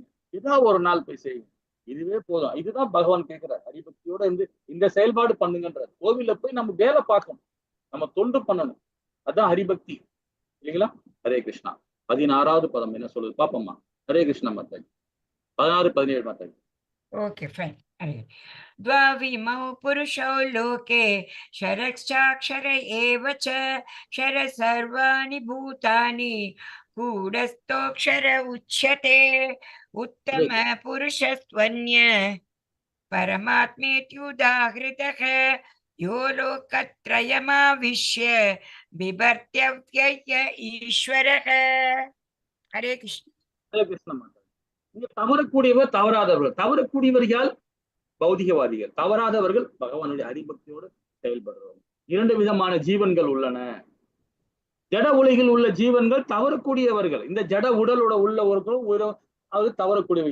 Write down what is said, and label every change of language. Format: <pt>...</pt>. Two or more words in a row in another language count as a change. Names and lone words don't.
<ta>ஏதாவது ஒரு நாள் போய் செய்யுங்க. இதுவே போதும். இதுதான் பகவான் கேட்கிறார். ஹரிபக்தியோட இருந்து இந்த செயல்பாடு பண்ணுங்கன்றார். கோவில்ல போய் நம்ம வேலை பார்க்கணும், நம்ம தொண்டு பண்ணணும். அதான் ஹரிபக்தி இல்லைங்களா? ஹரே கிருஷ்ணா. 16வது பதம் என்ன சொல்லுது பாப்போம்மா. ஹரே கிருஷ்ணா மாதாஜி. 16, 17 மாதாஜி.</ta> <en>okay fine.</en> <sa>द्वाविमौ पुरुषौ लोके क्षरश्चाक्षर एव च क्षर सर्वाणि भूतानि गूढस्थोऽक्षर उच्यते उत्तम पुरुषस्त्वन्य परमात्मेत्युदाहृतः यो लोकत्रयमाविश्य बिभर्त्यव्यय ईश्वरः. हरे कृष्ण.</sa> <ta>ஹரே கிருஷ்ணா மாதாஜி. இங்க தவறக்கூடியவர் தவறாதவர்கள். தவறக்கூடியவர்கள் பௌதிகவாதிகள், தவறாதவர்கள் பகவானுடைய ஹரிபக்தியோடு செயல்படுறவங்க. 2 விதமான ஜீவன்கள் உள்ளன. ஜட உலகில் உள்ள ஜீவன்கள் தவறக்கூடியவர்கள். இந்த ஜட உடலோட உள்ளவர்களும் அது தவறக்கூடியவர்.</ta>